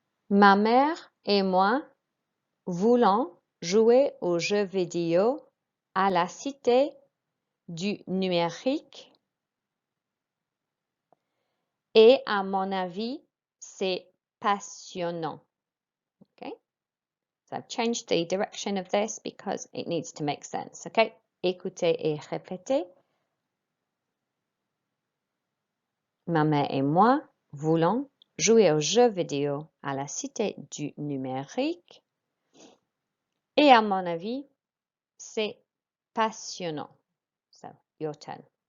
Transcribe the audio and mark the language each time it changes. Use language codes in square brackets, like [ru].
[fr] Ma mère et moi voulons jouer aux jeux vidéo à la cité du numérique et à mon avis, c'est passionnant. [en] Okay, so I've changed the direction of this because it needs to make sense. [fr] Okay, écoutez et répétez. Ma mère et moi voulons jouer aux jeux vidéo à la cité du numérique et à mon avis, c'est passionnant. [en] So, your turn.